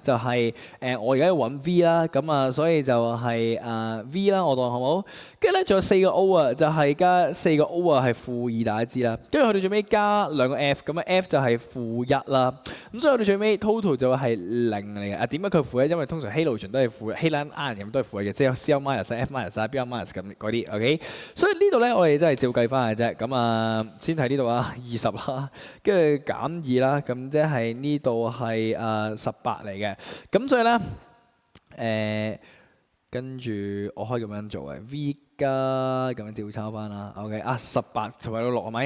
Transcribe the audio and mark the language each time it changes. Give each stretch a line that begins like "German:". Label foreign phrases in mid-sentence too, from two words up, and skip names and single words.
Cantonese: 就係、我而家要揾 V 啦，咁啊，所以就係、V 啦，我當好冇？跟住咧仲有4個 O 啊，就係加4個 O 啊，係負2大家知啦。跟住去到最尾加2個 F，咁啊 F 就係負1啦。咁所以去到最尾 total 就會係0嚟嘅。點解佢負1？因為通常 halogen 都係負，
English: halon ion
Cantonese: 咁都係負嘅，即係
English: CO minus、 F minus、 Br minus
Cantonese: 咁嗰啲，OK。所以呢度咧我哋真係照計翻嘅啫。咁啊，先睇呢度啊。20啦，跟住減2啦，咁即係呢度係18嚟嘅，咁所以咧跟住我可以咁樣做嘅 V 加咁樣照抄翻啦 ，OK 18除埋到6係咪？